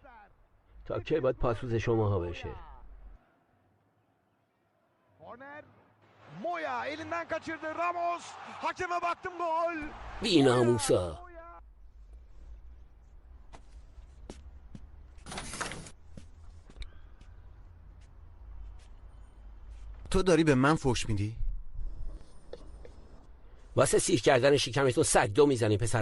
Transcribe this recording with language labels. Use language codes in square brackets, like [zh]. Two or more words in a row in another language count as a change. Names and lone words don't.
[fa] تا کی باید پاسوز شماها بشه؟ [tr] مویا elinden kaçırdı Ramos. Hakeme baktım gol. [fa] بی‌ناموسا. تو داری به من فحش میدی؟ واسه سیر کردن شکمتون سگدو میزنیم پسر.